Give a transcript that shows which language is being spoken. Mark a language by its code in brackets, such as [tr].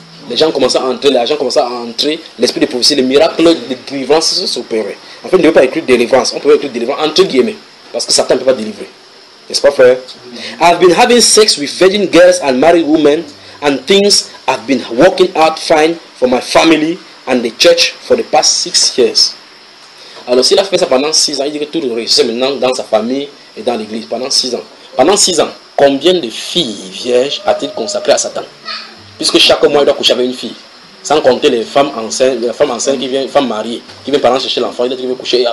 [fr] Les gens commençaient à entrer, l'esprit de prophétie, les miracles de délivrance s'opéraient. En fait, il ne veut pas écrire délivrance, on peut écrire délivrance entre guillemets, parce que Satan ne peut pas délivrer. N'est-ce pas, frère? [en] I've been having sex with virgin girls and married women, and things have been working out fine for my family and the church for the past 6 years. [fr] Alors, s'il a fait ça pendant 6 ans, il dit que tout le réussit maintenant dans sa famille et dans l'église pendant 6 ans. Pendant 6 ans, combien de filles vierges a-t-il consacré à Satan? Puisque chaque mois, il doit coucher avec une fille. Sans compter les femmes enceintes, qui viennent, les femmes mariées, qui viennent pendant chercher l'enfant, il doit coucher.